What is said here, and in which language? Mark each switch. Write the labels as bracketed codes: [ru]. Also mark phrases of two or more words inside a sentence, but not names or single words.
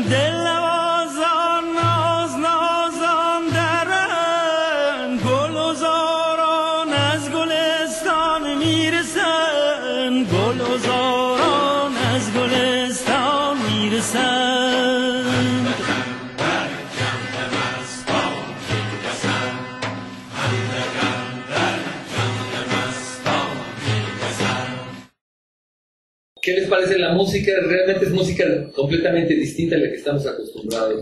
[fa] دل نوازان ناز نازان درند گل عذاران از گلستان میرسند گل عذاران از گلستان میرسند [es] ¿Qué les parece la música? Realmente es música completamente distinta a la que estamos acostumbrados.